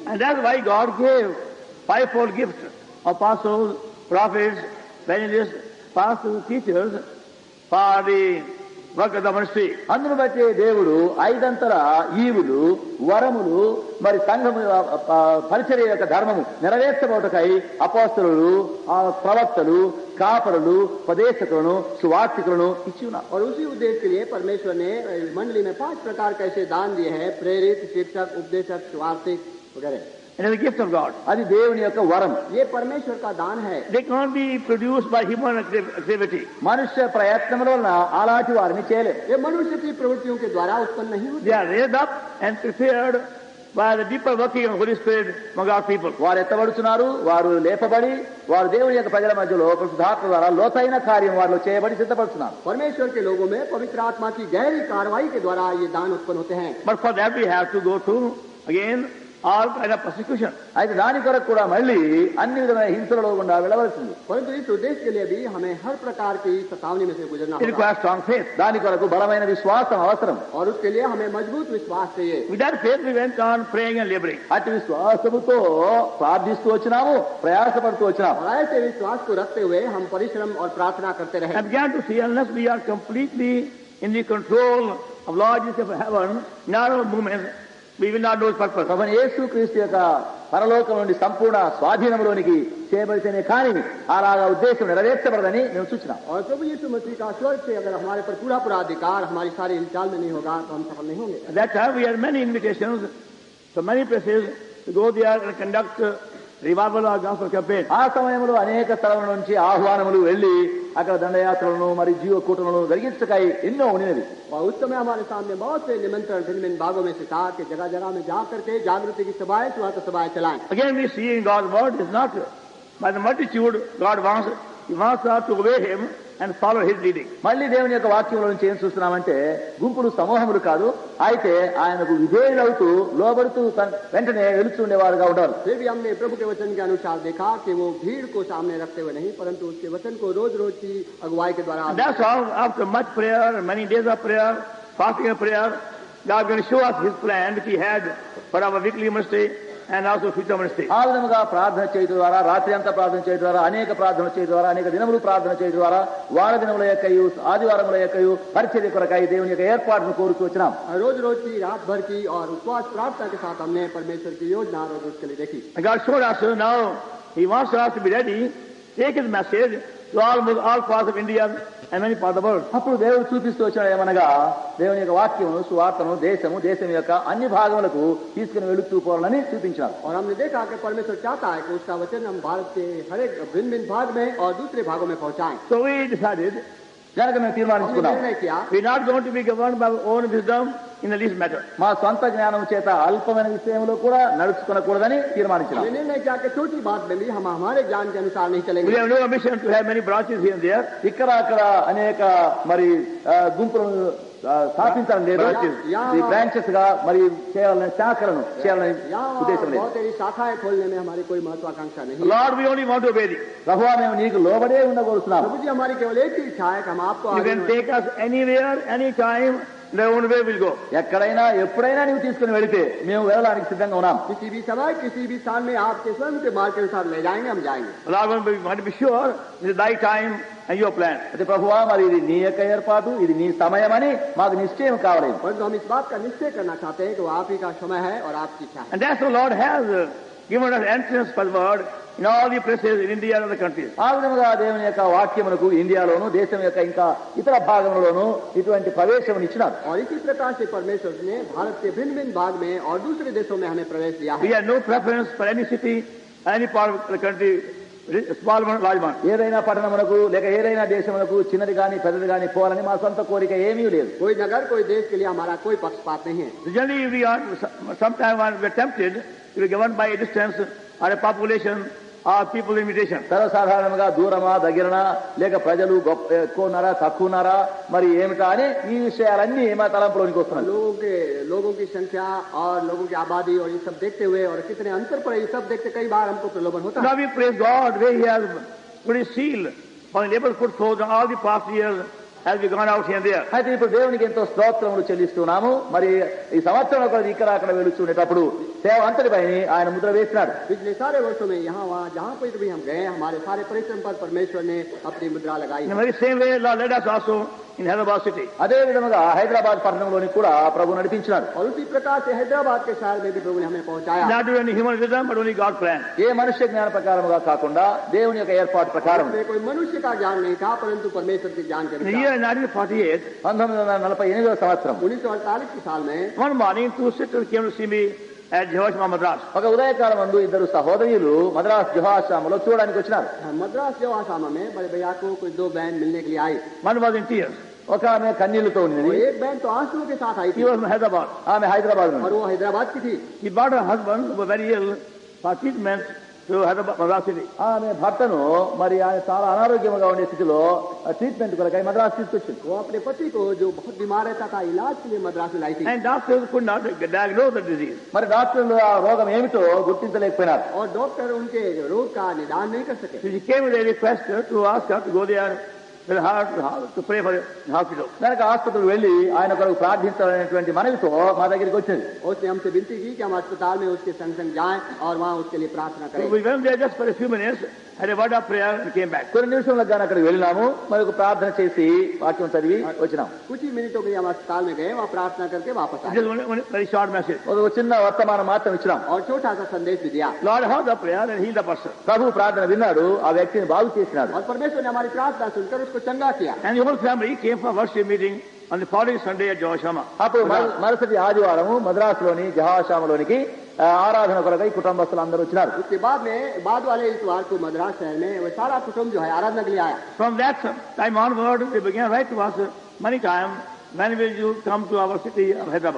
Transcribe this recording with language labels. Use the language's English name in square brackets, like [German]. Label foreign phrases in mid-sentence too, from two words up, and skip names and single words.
[English] And that's why God gave fivefold gifts of apostles, prophets, evangelists, pastors, teachers for the work of the ministry. [Telugu] అందును బట్టి దేవుడు ఐదంతల ఈవులు వరములు మరి సంఘము పరిచర్య యొక్క ధర్మము నెరవేర్చబోటకై అపోస్తలులు ప్రవక్తలు కాపరులు ఉపదేశకులను సువార్తికులను ఇచ్చి ఉన్నారు. [Hindi] और उसी उद्देश्य के लिए परमेश्वर ने मंडली में 5 प्रकार के ऐसे दान दिए हैं, प्रेरित, शिक्षक, उपदेशक, सुवार्तिक वगैरह. [English] And it's a gift of God. [Telugu] అది దేవుని యొక్క వరం. [Hindi] ये परमेश्वर का दान है. [English] They can't be produced by human activity. [Telugu] మనుష్య ప్రయత్నముల వలన అలాంటి వారిని చేయలేదు. [Hindi] ये मनुष्य की प्रवृत्तियों के द्वारा उत्पन्न नहीं होते. [English] They are raised up and prepared by the deeper working of the Holy Spirit among our people. [Telugu] వారు ఎత్తబడుతున్నారు, వారు లేపబడి వారు దేవుని యొక్క ప్రజల మధ్యలో పరిశుద్ధాత్మ ద్వారా లోతైన కార్యం వారిలో చేయబడి సిద్ధపడుతున్నారు. [Hindi] परमेश्वर के लोगों में पवित्र आत्मा की गहरी कार्रवाई के द्वारा ये दान उत्पन्न होते हैं. [English] But for that we have to go through again all kind of persecution. [Telugu] అయితే దాని కొరకు కూడా మళ్ళీ అన్ని విధమైన హింసలలో గుండా వెళ్ళవలసింది. [Hindi] परंतु इस उद्देश्य के लिए भी हमें हर प्रकार की सतावनी में से गुजरना [English] It [Hindi] होगा. [English] requires strong faith. [Telugu] దాని కొరకు బలమైన విశ్వాసం అవసరం. [Hindi] और उसके लिए हमें मजबूत विश्वास चाहिए. [English] With that faith we went on praying and laboring. [Telugu] అటు విశ్వాసముతో ప్రార్థిస్తూ వచ్చినాము, ప్రయాసపడుతూ వచ్చినాము. [Hindi] और ऐसे विश्वास को रखते हुए हम परिश्रम और प्रार्थना करते रहे. [English] I began to see unless we are completely in the control of Lord Jesus of heaven, in our movements, we will not know his purpose. [Telugu] ప్రభువైన యేసుక్రీస్తు యొక్క పరలోకం నుండి సంపూర్ణ స్వాధీనంలోనికి చేయబడితేనే కానీ అలాగా ఉద్దేశం నెరవేర్చబడదని మేము సూచనాం. [Hindi] और प्रभु यीशु मसीह का स्वर्ग से अगर हमारे पर पूरा पूरा अधिकार हमारी सारी हिलचाल में नहीं होगा तो हम सफल नहीं होंगे. [English] At that time we had many invitations to many places to go there and conduct revival or gospel campaign. [Telugu] ఆ సమయంలో అనేక స్థలముల నుంచి ఆహ్వానములు వెళ్లి అక్కడ దండయాత్రలను మరి జీవ కూటములను జరిగించకాయ ఎన్నో ఉన్నవి. [Hindi] और उस समय हमारे सामने बहुत से निमंत्रण भिन्न भिन्न भागों में से था कि जगह जगह में जा करके जागृति की सभाएं सुहार्थ सभाएं चलाएं. [English] Again we see in God's word is not by the multitude God wants. He wants us to obey him and follow his leading. [Telugu] మళ్ళీ దేవుని యొక్క వాక్యంలో నుంచి ఏం చూస్తున్నామంటే గుంపులు సమూహములు కాదు, అయితే ఆయనకు విధేయులవుతూ లోబడుతూ వెంటనే వెలుచుండేవారుగా ఉండాలి. [Hindi] फिर भी हमने प्रभु के वचन के अनुसार देखा कि वो भीड़ को सामने रखते हुए नहीं परंतु उसके वचन को रोज रोज की अगुवाई के द्वारा. [English] And that's all. After much prayer, many days of prayer, fasting and prayer, God is going to show us his plan which he had for our weekly ministry and also future ministry. [Telugu] ఆ విధముగా ప్రార్థన చేయడం ద్వారా, రాత్రి అంతా ప్రార్థన చేయడం ద్వారా, అనేక ప్రార్థన చేయడం ద్వారా, అనేక దినములు ప్రార్థన చేయడం ద్వారా, వార దినముల యొక్కయు ఆదివారముల యొక్కయు పరిచర్య కొరకై దేవుని యొక్క ఏర్పాటును కోరుతూ వచ్చినాం. [Hindi] रोज रोज की रात भर की और उपवास प्रार्थना के साथ हमने परमेश्वर की योजना रोज रोज के लिए देखी. [English] And God showed us now he wants us to be ready, take his message to all parts of India and many parts of the world. [Telugu] అప్పుడు దేవుడు చూపిస్తూ వచ్చినాడు ఏమనగా దేవుని యొక్క వాక్యమును సువార్తను దేశం యొక్క అన్ని భాగములకు తీసుకుని వెళుతూ పోవాలని చూపించారు. [Hindi] और हमने देखा कि परमेश्वर चाहता है कि उसका वचन हम भारत के हर एक भिन्न भिन्न भाग में और दूसरे भागों में पहुंचाएं. [English] So we decided [Telugu] కనుక మేము [Hindi] हमने [Telugu] తీర్మానించుకున్నాం, [Hindi] निर्णय किया [English] we're not going to be governed by our own wisdom in the least matter. [Telugu] మా సొంత జ్ఞానం చేత అల్పమైన విషయంలో కూడా నడుచుకోకూడదని తీర్మానించినాం. [Hindi] हमने निर्णय किया कि छोटी बात में भी हम हमारे ज्ञान के अनुसार नहीं [English] We [Hindi] चलेंगे. [English] have no ambition to have many branches here and there. [Telugu] ఇక్కడ అక్కడ అనేక మరి గుంపులను స్థాపించడం లేదు. ఈ బ్రాంచెస్ గా మరి చేయాలని శాఖలను చేయాలని [Hindi] यहाँ [Telugu] ఉద్దేశం లేదు. [Hindi] बहुत सारी शाखाएं खोलने में हमारी कोई महत्वाकांक्षा नहीं. [English] Lord, we only want to obey thee. [Telugu] ప్రభువా మేము నీకు లోబడే ఉండగలుగుతున్నాం. [Hindi] प्रभु जी हमारी केवल एक ही इच्छा है कि हम आपको [English] You can take us anywhere, anytime, the own way we'll go. [Telugu] ఎక్కడైనా ఎప్పుడైనా నీవు తీసుకుని వెళితే మేము వెళ్ళడానికి సిద్ధంగా ఉన్నాం. [Hindi] किसी भी समय किसी भी स्थान में आपके स्वयं के मार्ग के अनुसार ले जाएंगे, हम जाएंगे. [English] Lord, we want to be sure this is thy time and your plan. [Telugu] అయితే ప్రభువా మరి ఇది నీ యొక్క ఏర్పాటు, ఇది నీ సమయం అని మాకు నిశ్చయం కావాలి. [Hindi] परंतु हम इस बात का निश्चय करना चाहते हैं कि वो आप ही का समय है और आपकी इच्छा है. [English] And that's the Lord has given us entrance for the word in all the places in India and other countries. [Telugu] ఆ విధముగా దేవుని యొక్క వాక్యమునకు ఇండియాలోను దేశం యొక్క ఇంకా ఇతర భాగములలోను ఇటువంటి ప్రవేశం ఇచ్చినారు. [Hindi] और इसी प्रकार से परमेश्वर ने भारत के भिन्न भिन्न भाग में और दूसरे देशों में हमें प्रवेश दिया [English] We [Hindi] है. [English] have no preference for any city, any part of the country, small one, large one. [Telugu] ఏదైనా పట్టణమునకు లేక ఏదైనా దేశమునకు చిన్నది గాని పెద్దది గాని పోవాలని మా సొంత కోరిక ఏమీ లేదు. [Hindi] कोई नगर कोई देश के लिए हमारा कोई पक्षपात नहीं है. [English] Generally, we are sometimes we are tempted to be governed by a distance or a population or people invitation. [Telugu] సర్వసాధారణంగా దూరమా దగ్గరనా లేక ప్రజలు ఎక్కువ ఉన్నారా తక్కువ ఉన్నారా మరి ఏమిటా అని ఈ విషయాలన్నీ మా తలంపులోనికి వస్తున్నాయి. [Hindi] लोगों की संख्या और लोगों की आबादी और ये सब देखते हुए और कितने अंतर पर ये सब देखते कई बार हमको प्रलोभन होता है. [English] Now we praise God where He has put His seal on the labor put forth all the past years as we gone out here and there. [Telugu] అయితే ఇప్పుడు దేవునికి ఎంతో స్తోత్రములు చెల్లిస్తున్నాము. మరి ఈ సంవత్సరం ఒకటి ఇక్కడ అక్కడ వెలుచుండేటప్పుడు సేవ అంతటిపై ఆయన ముద్ర వేసినాడు. [Hindi] पिछले सारे वर्षों में यहाँ वहाँ जहाँ पर भी हम गए हमारे सारे परिश्रम पर परमेश्वर ने अपनी मुद्रा लगाई. [English] In the very same way, Lord led us also in Hyderabad city. [Telugu] అదే విధముగా హైదరాబాద్ పట్టణంలోని కూడా ప్రభు నడిపించినాడు. [Hindi] और उसी प्रकार से हैदराबाद के शहर में भी प्रभु ने हमें पहुँचाया. [English] Not due to any human wisdom, but only God's plan. [Telugu] ఏ మనుష్య జ్ఞాన ప్రకారముగా కాకుండా దేవుని యొక్క ఏర్పాటు ప్రకారం [Hindi] इसमें कोई मनुष्य का ज्ञान नहीं था परंतु परमेश्वर के ज्ञान के [English] In the [Hindi] अनुसार. [English] year 1948, [Telugu] 1948వ సంవత్సరం [Hindi] 1948 के साल में [English] one morning, two sisters came to see me at Jehoshaphat Madras. [Telugu] ఒక ఉదయకాలం ముందు ఇద్దరు సహోదరులు మద్రాస్ జహాశ్రమంలో చూడడానికి వచ్చినారు. [Hindi] मद्रास जो आसामा में बड़े भैया को कोई दो बहन मिलने के लिए आई. [English] One was in tears. [Telugu] ఒక ఆమె కన్నీళ్లతో [Hindi] और [Telugu] ఉన్నది. [Hindi] एक बहन तो आंसुओं के साथ आई [English] He [Hindi] थी [English] was from Hyderabad. [Telugu] ఆమె హైదరాబాద్ [Hindi] और वो हैदराबाद की थी. [English] He brought her husband, who was very ill, for treatment to Hyderabad, Madras city. [Telugu] ఆమె భర్తను మరి ఆయన చాలా అనారోగ్యంగా ఉండే స్థితిలో ట్రీట్మెంట్ కొరకై మద్రాసు తీసుకొచ్చింది. [Hindi] वो अपने पति को जो बहुत बीमार रहता था इलाज के लिए मद्रास में लाई थी. [English] And doctors could not diagnose the disease. [Telugu] మరి డాక్టర్లు ఆ రోగం ఏమిటో గుర్తించలేకపోయినారు. [Hindi] और डॉक्टर उनके रोग का निदान नहीं कर सके. [English] So she came with a request to ask her to go there with her to pray for the hospital. [Telugu] దానికి ఆసుపత్రికి వెళ్లి ఆయన కొరకు ప్రార్థించాలనేటువంటి మనవితో మా దగ్గరికి వచ్చింది. [Hindi] उसने हमसे विनती की कि हम अस्पताल में उसके संग संग जाएं और वहाँ उसके लिए प्रार्थना [English] So [Hindi] करें. [English] we went there just for a few minutes, had a word of prayer and came back. [Telugu] కొన్ని నిమిషంలకు గాని అక్కడికి వెళ్ళినాము. మరి ఒక ప్రార్థన చేసి వాక్యం చదివి వచ్చినాం. [Hindi] कुछ ही मिनटों के लिए हम अस्पताल में गए वहाँ प्रार्थना करके वापस आए. [English] Just one very short message. [Telugu] ఒక చిన్న వర్తమానం మాత్రం ఇచ్చినాం. [Hindi] और छोटा सा संदेश भी दिया. [English] Lord heard the prayer and healed the person. [Telugu] ప్రభు ప్రార్థన విన్నాడు, ఆ వ్యక్తిని బాగు చేసినాడు. [Hindi] और परमेश्वर ने हमारी प्रार्थना सुनकर उसको चंगा किया. [English] And the whole family came for worship meeting on the following Sunday at Jehoshaphat. [Telugu] అప్పుడు మరుసటి ఆదివారం మద్రాసులోని జహాశ్రమంలోనికి ఆరాధన కొరకై కుటుంబస్తులు అందరూ వచ్చినారు. [Hindi] उसके बाद वाले इतवार को मद्रास शहर में वो सारा कुटुंब जो है आराधना के लिए आया. [English] From that time onward, they began to write to us many times, when will you come to our city of Hyderabad?